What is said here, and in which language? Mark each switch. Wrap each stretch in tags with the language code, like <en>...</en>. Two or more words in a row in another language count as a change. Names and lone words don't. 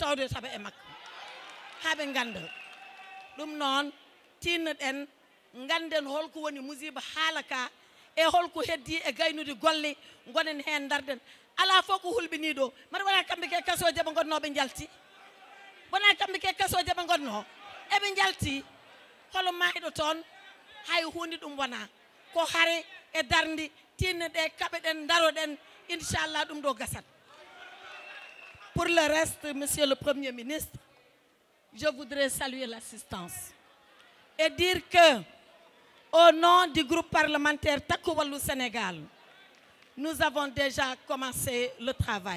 <ff>tawde saabu e makko haɓe ganda ɗum noon tinnoɗen ganden holko woni musiba haala ka e holko heddi e gaynude golle gonen hen darden ala fof ko hulɓini ɗo mbaɗa wona kamɓe ke kasoje ɓe gonno ɓe jalti wona kamɓe ke kasoje ɓe gonno eɓe jalti holo mayɗo toon hay hunde ɗum wona ko haare e darde tinnoɗe kaɓeɗen daroɗen inchallah ɗum ɗo gasat.</ff> <fr>Pour le reste, monsieur le Premier ministre, je voudrais saluer l'assistance et dire que au nom du groupe parlementaire Takku Wallu Sénégal, nous avons déjà commencé le travail.</fr>